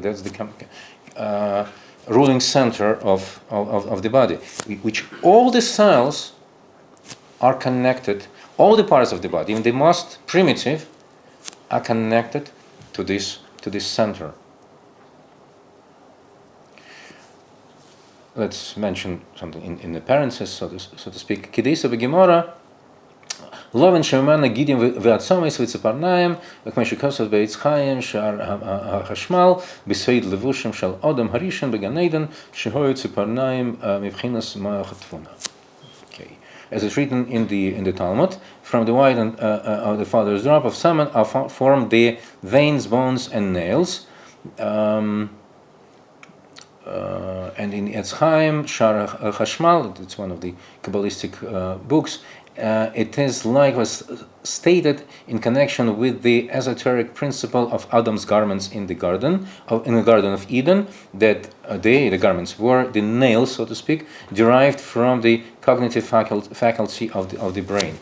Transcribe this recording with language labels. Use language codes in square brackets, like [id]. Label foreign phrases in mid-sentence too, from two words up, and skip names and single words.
[en] That's the ruling center of the body, which all the cells are connected. All the parts of the body, even the most primitive, are connected to this center. Let's mention something in the parentheses, so to speak. [he] כדאיתא בגמרא, לובן שממנו גידים ועצמות וציפרניים, וכמו שכתוב בעץ חיים שער החשמל, בסוד לבושים של אדם הראשון בגן עדן, שהוא ציפרניים מבחינת מוח תבונה. [en] Okay. As it's written in the Talmud, from the white of the father's drop of semen are formed the veins, bones, and nails. And in Etz Chaim, Shar Chashmal, it's one of the Kabbalistic books, it is likewise stated in connection with the esoteric principle of Adam's garments in the Garden of Eden, that the garments were the nails, so to speak, derived from the cognitive faculty of the brain.